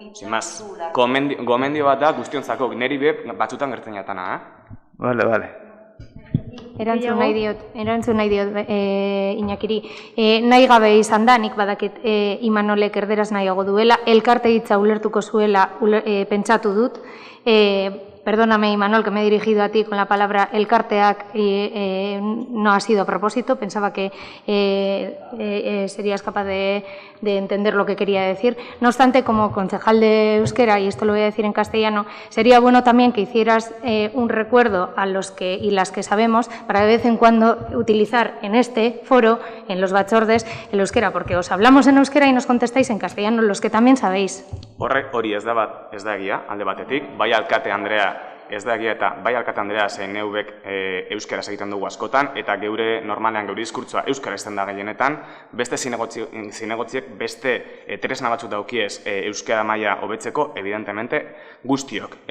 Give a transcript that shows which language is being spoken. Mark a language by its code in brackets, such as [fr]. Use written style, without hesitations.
[es] Sin más, [eu] gomendio bat da guztiontzako, neri be batzutan gertzen jatana, [es] Vale. [eu] Erantzun nahi diot Iñakiri. Nahi gabe izan da, nik badakit Imanolek erderaz nahiago duela, elkarte hitza ulertuko zuela pentsatu dut. [es] Perdóname, Imanol, que me he dirigido a ti con la palabra elkarteak, no ha sido a propósito, pensaba que serías capaz de entender lo que quería decir. No obstante, como concejal de euskera, y esto lo voy a decir en castellano, sería bueno también que hicieras un recuerdo a los que y las que sabemos para de vez en cuando utilizar en este foro, en los batzordes, el euskera, porque os hablamos en euskera y nos contestáis en castellano, los que también sabéis. [eu] Hori ez da egia, alde batetik, bai alkate Andrea ez da egia eta bai alkate Andrea zein neubek euskaraz egiten dugu askotan eta geure normalean geure diskurtsoa euskara izten da gehienetan, beste zinegotziek beste tresna batzuk daukiez euskara maila hobetzeko, evidentemente, guztiok.